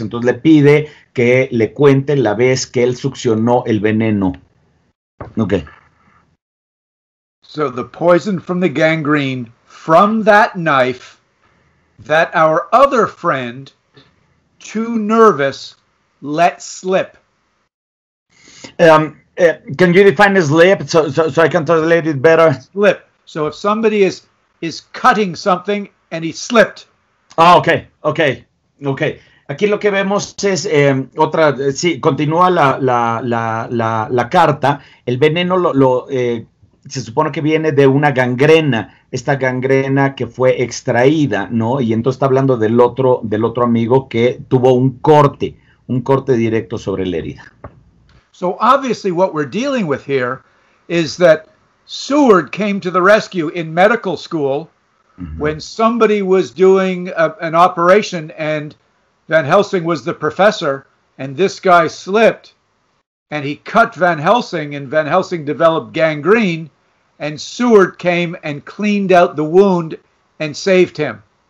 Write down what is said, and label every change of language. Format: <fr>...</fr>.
<es>Entonces le pide que le cuente la vez que él succionó el veneno.</es> <en>Okay. So the poison from the gangrene from that knife that our other friend too nervous, let slip. Can you define slip so I can translate it better? Slip. So if somebody is cutting something and he slipped. Ah, okay.</en> <es>Aquí lo que vemos es sí, continúa la carta. El veneno se supone que viene de una gangrena, esta gangrena que fue extraída, ¿no? Y entonces está hablando del otro amigo que tuvo un corte directo sobre la herida.</es> <en>So obviously what we're dealing with here is that Seward came to the rescue in medical school when somebody was doing an operation and Van Helsing was the professor, and this guy slipped and he cut Van Helsing, and Van Helsing developed gangrene, and Seward came and cleaned out the wound and saved him.</en>